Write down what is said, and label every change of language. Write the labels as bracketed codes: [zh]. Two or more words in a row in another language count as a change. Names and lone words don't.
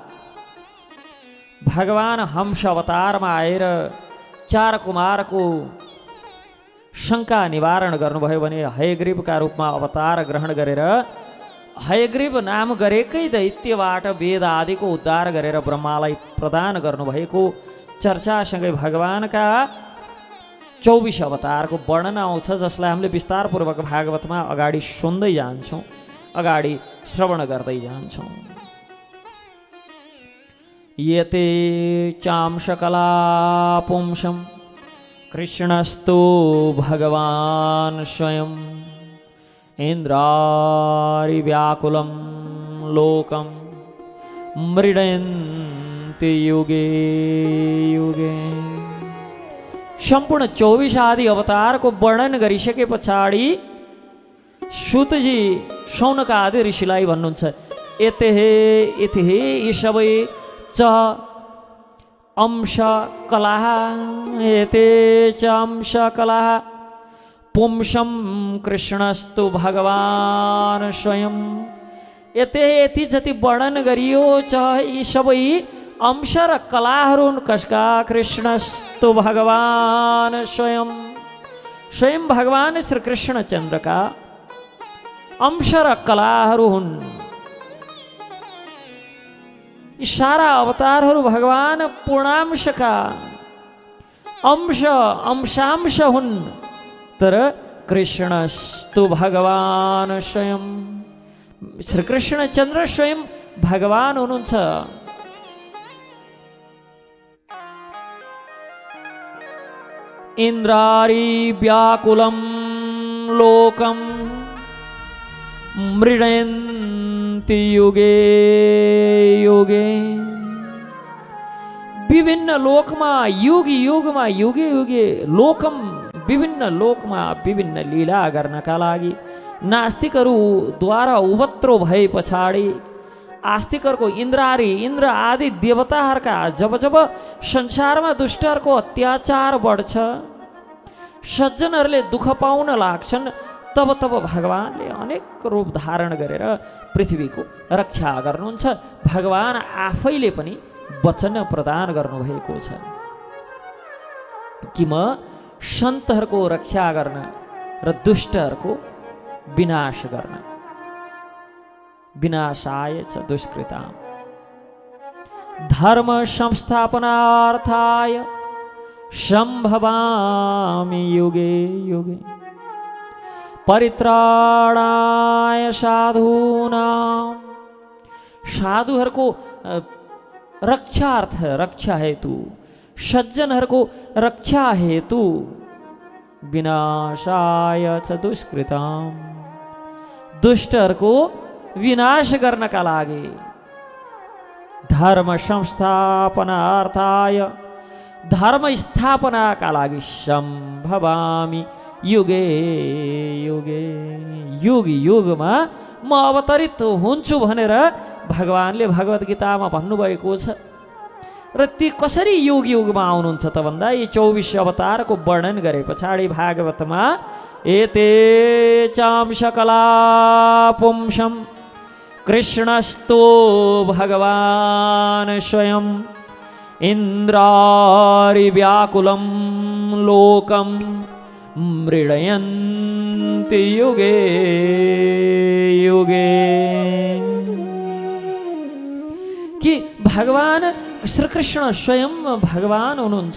[ne] भगवान हंस अवतारमा आएर 4 कुमारको शङ्का निवारण गर्नुभयो भने हयग्रीवका रूपमा अवतार ग्रहण गरेर हयग्रीव नाम गरेकै दैत्यबाट वेद आदिको उद्धार गरेर ब्रह्मालाई प्रदान गर्नुभएको चर्चासँगै भगवानका 24 अवतारको वर्णन आउँछ, जसलाई हामीले विस्तारपूर्वक भागवतमा अगाडि सुन्दै जान्छौँ, अगाडि श्रवण गर्दै जान्छौँ। [sa] यते चांशकला पुंसं कृष्णस्तु भगवान् स्वयं इन्द्रारि व्याकुलं लोकं मृडयन्ति युगे युगे। [ne] सम्पूर्ण 24 आदि अवतारको वर्णन गरिसके पछाडि सुतजी शौनक आदि ऋषिलाई भन्नुहुन्छ, यते यी सबै च अंश कलाः [sa] एते च अंश कलाः पुंसं कृष्णस्तु भगवान् स्वयं। [ne] यते यति जति वर्णन गरियो छ यी सबै अंश र कलाहरू कसका? [sa] कृष्णस्तु भगवान् स्वयं, [ne] स्वयं भगवान श्री कृष्णचन्द्रका अंश र कलाहरू हुन्। यी सारा अवतारहरू भगवान पूर्णांशका अंशांश हुन्, तर [sa] कृष्णस्तु भगवान् स्वयं, [ne] श्री कृष्णचन्द्र स्वयं भगवान हुनुहुन्छ। [sa] इन्द्रारि व्याकुलं लोकं मृडयन्ति युगे युगे। [ne] विभिन्न लोकमा [sa] युगे युगे लोकम [ne] विभिन्न लोकमा विभिन्न लीला गर्नका लागि नास्तिकहरूद्वारा उपद्रो भए पछाडि आस्तिकहरूको इन्द्र आदि देवताहरूका जब जब संसारमा दुष्टहरूको अत्याचार बढ्छ, सज्जनहरूले दुःख पाउन लाग्छन्, तब तब भगवानले अनेक रूप धारण गरेर पृथ्वीको रक्षा गर्नुहुन्छ। भगवान आफैले पनि वचन प्रदान गर्नुभएको छ कि म सन्तहरूको रक्षा गर्न र दुष्टहरूको विनाश गर्न। [sa] विनाशाय च दुष्कृताम धर्म संस्थापनार्थाय संभवामि युगे युगे परित्राणाय साधूनां [ne] साधुहरूको रक्षार्थ रक्षा हेतु सज्जनहरूको रक्षा हेतु [sa] विनाशाय च दुष्कृताम [ne] दुष्टहरूको विनाश गर्नका लागि [sa] धर्म संस्थापनार्थाय [ne] धर्म स्थापनाका लागि [sa] सम्भवामि युगे युगे [ne] युग युगमा म अवतरित हुन्छु भनेर भगवानले भगवत गीतामा भन्नुभएको छ। र ती कसरी युग युगमा आउनुहुन्छ त भन्दा यी 24 अवतारको वर्णन गरे पछाडि भागवतमा [sa] एते चाम सकला पुंसम कृष्णस्तो भगवान स्वयं इंद्रारि व्याकुलं लोकम मृडयन्ति युगे युगे [ne] कि भगवान श्री कृष्ण स्वयं भगवान हुनुहुन्छ।